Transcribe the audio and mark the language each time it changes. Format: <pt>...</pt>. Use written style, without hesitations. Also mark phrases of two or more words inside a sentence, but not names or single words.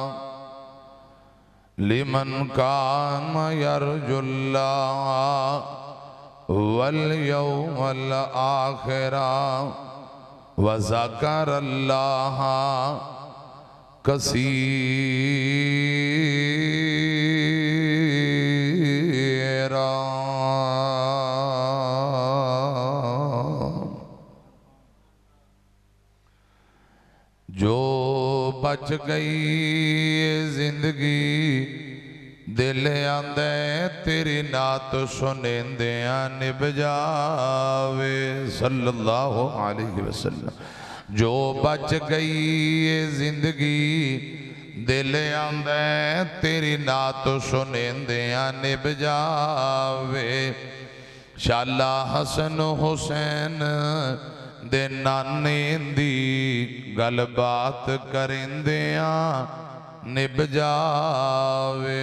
<ar>لمن كان يرجو الله واليوم الآخر وذكر الله كثيرا.</ar> <skr>جو بچ گئی زندگی دل آندے تیری نعت سنیندیاں نبھ جاوے</skr> <ar>صلی اللہ علیہ وسلم.</ar> <skr>جو بچ گئی زندگی دل آندے تیری نعت سنیندیاں نبھ جاوے. شالا حسن حسین دے نانے دی گل بات کریندیاں نبھ جاوے.</skr>